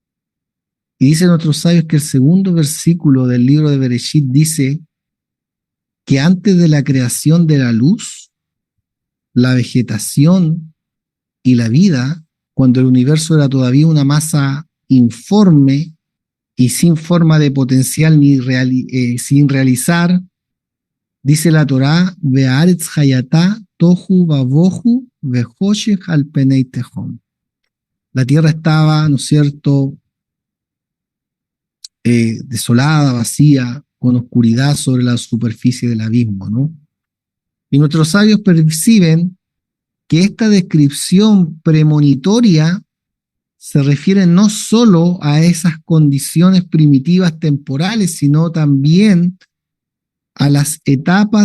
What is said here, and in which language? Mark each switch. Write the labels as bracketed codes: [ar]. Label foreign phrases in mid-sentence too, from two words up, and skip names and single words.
[es] Y dicen nuestros sabios que el segundo versículo del libro de Bereshit dice que antes de la creación de la luz, la vegetación y la vida, cuando el universo era todavía una masa informe y sin forma de potencial sin realizar, dice la Torá, [he] והארץ היתה תהו ובהו וחשך על פני תהום. [es] La tierra estaba, ¿no es cierto?, desolada, vacía, con oscuridad sobre la superficie del abismo, ¿no? Y nuestros sabios perciben que esta descripción premonitoria se refiere no solo a esas condiciones primitivas temporales, sino también a las etapas